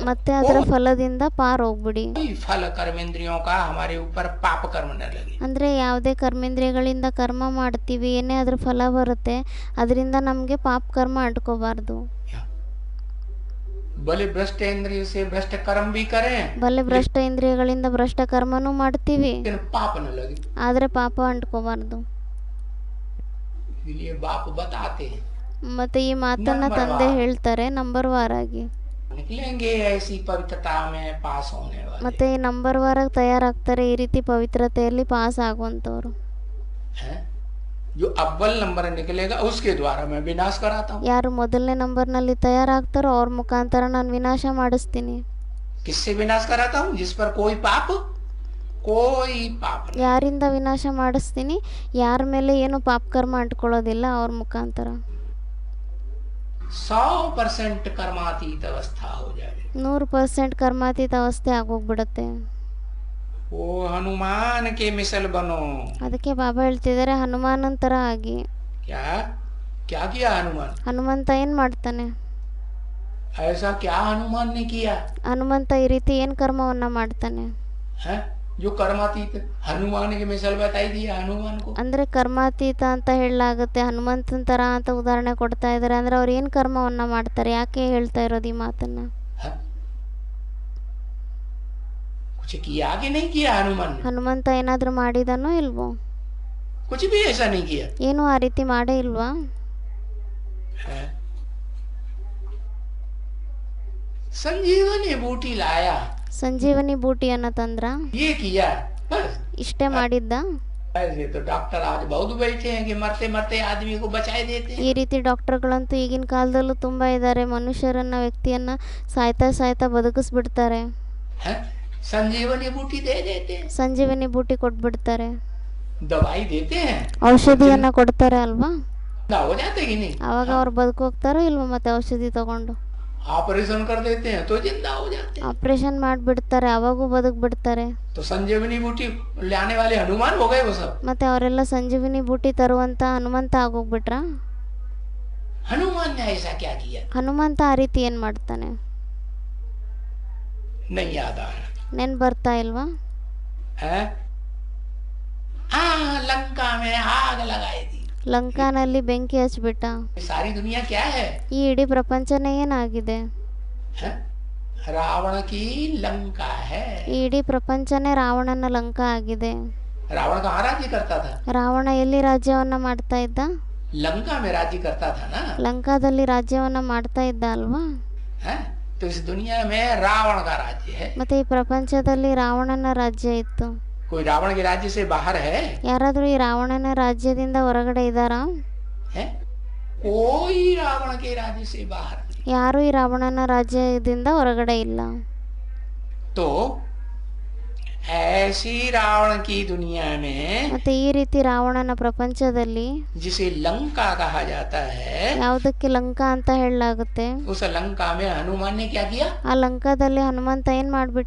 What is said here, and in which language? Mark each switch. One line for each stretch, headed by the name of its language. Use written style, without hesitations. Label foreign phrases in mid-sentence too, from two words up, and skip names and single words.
Kannada: ಮತ್ತೆ ಅದರ ಫಲದಿಂದ ಪಾರ್ ಹೋಗ್ಬಿಡಿ.
Hindi: कोई फल कर्मेंद्रियों का हमारे ऊपर पाप कर्म न लगे।
Kannada: ಅಂದ್ರೆ ಯಾವುದೇ ಕರ್ಮೇಂದ್ರಿಯಗಳಿಂದ ಕರ್ಮ ಮಾಡ್ತೀವಿ, ಏನೇ ಅದ್ರ ಫಲ ಬರುತ್ತೆ ಅದರಿಂದ ನಮಗೆ ಪಾಪ ಕರ್ಮ ಅಂಟ್ಕೋಬಾರ್ದು.
Hindi: भले भ्रष्ट इंद्रिय से भ्रष्ट कर्म भी करें,
Kannada: ಬಲೆ ಭ್ರಷ್ಟ ಇಂದ್ರಿಯಗಳಿಂದ ಭ್ರಷ್ಟ ಕರ್ಮನೂ ಮಾಡ್ತೀವಿ,
Hindi: लेकिन पाप न लगे।
Kannada: ಆದ್ರೆ ಪಾಪ ಅಂಟ್ಕೋಬಾರ್ದು.
Hindi: इसलिए बाप बताते हैं
Kannada: ಮತ್ತೆ ಈ ಮಾತನ್ನ ತಂದೆ ಹೇಳ್ತಾರೆ ನಂಬರ್ ವಾರ್ ಆಗಿ.
Hindi: निकलेंगे ऐसी पवित्रता में पास होने वाले।
Kannada: ಮತ್ತೆ ಈ ನಂಬರ್ ವಾರ್ ಆಗಿ ತಯಾರಾಗ್ತಾರೆ, ಈ ರೀತಿ ಪವಿತ್ರತೆಯಲ್ಲಿ ಪಾಸ್ ಆಗುವಂತವ್ರು.
Hindi: हैं? जो अव्वल नंबर निकलेगा उसके द्वारा मैं विनाश कराता हूँ।
Kannada: ಯಾರು ಮೊದಲನೇ ನಂಬರ್ನಲ್ಲಿ ತಯಾರಾಗ್ತಾರೋ ಅವ್ರ ಮುಖಾಂತರ ನಾನು ವಿನಾಶ ಮಾಡಿಸ್ತೀನಿ.
Hindi: किससे विनाश कराता हूँ? जिस पर कोई पाप नहीं।
Kannada: ಯಾರಿಂದ ವಿನಾಶ ಮಾಡಿಸ್ತೀನಿ? ಯಾರ ಮೇಲೆ ಏನು ಪಾಪ ಕರ್ಮ ಅಂಟ್ಕೊಳ್ಳೋದಿಲ್ಲ ಅವ್ರ ಮುಖಾಂತರ.
Hindi: 100% कर्मातीत अवस्था हो जाए।
Kannada: 100% ಕರ್ಮಾತೀತ ಅವಸ್ಥೆ ಆಗೋಗ್ಬಿಡತ್ತೆ.
Hindi: वो हनुमान के मिसल बनो।
Kannada: ಅದಕ್ಕೆ ಬಾಬಾ ಹೇಳ್ತಿದ್ದಾರೆ ಹನುಮಾನನ್ ತರ ಆಗಿ.
Hindi: क्या क्या किया हनुमान?
Kannada: ಹನುಮಂತ ಏನ್ ಮಾಡ್ತಾನೆ?
Hindi: ऐसा क्या हनुमान ने किया?
Kannada: ಹನುಮಂತ ಈ ರೀತಿ ಏನ್ ಕರ್ಮವನ್ನ ಮಾಡ್ತಾನೆ? है जो कर्मातीत हनुमान के मिसल बताई दिया हनुमान को। ಅಂದ್ರೆ ಕರ್ಮಾತೀತ ಅಂತ ಹೇಳಲಾಗುತ್ತೆ, ಹನುಮಂತನ ತರ ಅಂತ ಉದಾಹರಣೆ ಕೊಡ್ತಾ ಇದ್ದಾರೆ. ಅಂದ್ರೆ ಅವ್ರು ಏನ್ ಕರ್ಮವನ್ನ ಮಾಡ್ತಾರೆ? ಯಾಕೆ ಹೇಳ್ತಾ ಇರೋದು ಈ ಮಾತನ್ನ?
Hindi: कुछ किया कि नहीं किया हनुमान ने?
Kannada: ಹನುಮಂತ ಏನಾದ್ರೂ ಮಾಡಿದನೋ ಇಲ್ವೋ?
Hindi: कुछ भी ऐसा नहीं किया।
Kannada: ಏನು ಆ ರೀತಿ ಮಾಡೇ ಇಲ್ವಾ?
Hindi: संजीवनी बूटी लाया,
Kannada: ಸಂಜೀವನಿ ಬೂಟಿಯನ್ನ ತಂದ್ರ,
Hindi: ये किया बस।
Kannada: ಇಷ್ಟೇ ಮಾಡಿದ್ದ?
Hindi: ऐसे तो डॉक्टर आज बहुत बैठे हैं कि मरते मरते आदमी को बचाए देते हैं।
Kannada: ಈ ರೀತಿ ಡಾಕ್ಟರ್ಗಳಂತೂ ಈಗಿನ ಕಾಲದಲ್ಲೂ ತುಂಬ ಇದ್ದಾರೆ, ಮನುಷ್ಯರನ್ನ ವ್ಯಕ್ತಿಯನ್ನ ಸಾಯ್ತಾ ಸಾಯ್ತಾ ಬದುಕಿಸ್ಬಿಡ್ತಾರೆ,
Hindi: हैं? संजीवनी बूटी दे देते हैं,
Kannada: ಸಂಜೀವನಿ ಬೂಟಿ ಕೊಟ್ಬಿಡ್ತಾರೆ,
Hindi: दवाई देते हैं,
Kannada: ಔಷಧಿಯನ್ನ ಕೊಡ್ತಾರೆ ಅಲ್ವಾ,
Hindi: ना हो जाते कि नहीं।
Kannada: ಅವಾಗ ಅವ್ರು ಬದುಕೋಗ್ತಾರೋ ಇಲ್ವೋ ಮತ್ತೆ ಔಷಧಿ ತಗೊಂಡು.
Hindi: ऑपरेशन कर देते हैं तो जिंदा हो जाते हैं।
Kannada: ಆಪರೇಷನ್ ಮಾಡಿಬಿಡ್ತಾರೆ, ಅವಾಗೂ ಬದುಕ್ಬಿಡ್ತಾರೆ.
Hindi: तो संजीवनी बूटी लाने वाले हनुमान हो गए वो सब।
Kannada: ಮತ್ತೆ ಅವರೆಲ್ಲ ಸಂಜೀವಿನಿ ಬೂಟಿ ತರುವಂತ ಹನುಮಂತ ಆಗೋಗ್ಬಿಟ್ರ.
Hindi: हनुमान ने ऐसा क्या किया
Kannada: ಹನುಮಂತ ಆ ರೀತಿ ಏನ್ ಮಾಡ್ತಾನೆ?
Hindi: नहीं याद आ रहा
Kannada: ನೆನ್ ಬರ್ತಾ ಇಲ್ವಾ?
Hindi: है। लंका में आग लगाई थी।
Kannada: ಲಂಕಾನಲ್ಲಿ ಬೆಂಕಿ ಹಚ್ಬಿಟ್ಟ.
Hindi: सारी दुनिया क्या है?
Kannada: ಈ ಇಡೀ ಪ್ರಪಂಚನೇ ಏನಾಗಿದೆ?
Hindi: है? रावण की लंका है।
Kannada: ಈ ಇಡೀ ಪ್ರಪಂಚನೇ ರಾವಣನ ಲಂಕಾ ಆಗಿದೆ.
Hindi: रावण कहाँ राज्य करता था?
Kannada: ರಾವಣ ಎಲ್ಲಿ ರಾಜ್ಯವನ್ನ ಮಾಡ್ತಾ ಇದ್ದ?
Hindi: लंका में राज्य करता था ना।
Kannada: ಲಂಕಾದಲ್ಲಿ ರಾಜ್ಯವನ್ನ ಮಾಡ್ತಾ ಇದ್ದ ಅಲ್ವಾ?
Hindi: है? तो इस दुनिया में रावण का राज्य है।
Kannada: ಮತ್ತೆ ಈ ಪ್ರಪಂಚದಲ್ಲಿ ರಾವಣನ ರಾಜ್ಯ ಇತ್ತು.
Hindi: कोई रावण के राज्य से बाहर है?
Kannada: ಯಾರಾದ್ರೂ ಈ ರಾವಣನ ರಾಜ್ಯದಿಂದ ಹೊರಗಡೆ ಇದ್ದಾರಾ?
Hindi: है? कोई रावण के राज्य से बाहर नहीं।
Kannada: ಯಾರು ಈ ರಾವಣನ ರಾಜ್ಯದಿಂದ ಹೊರಗಡೆ ಇಲ್ಲ.
Hindi: तो ऐसी रावण की दुनिया में
Kannada: ಮತ್ತೆ ಈ ರೀತಿ ರಾವಣನ ಪ್ರಪಂಚದಲ್ಲಿ
Hindi: जिसे लंका कहा जाता है,
Kannada: ಯಾವುದಕ್ಕೆ ಲಂಕಾ ಅಂತ ಹೇಳಲಾಗುತ್ತೆ,
Hindi: उस लंका में हनुमान ने क्या किया?
Kannada: ಆ ಲಂಕಾದಲ್ಲಿ ಹನುಮಂತ ಏನ್ ಮಾಡ್ಬಿಟ್ಟ?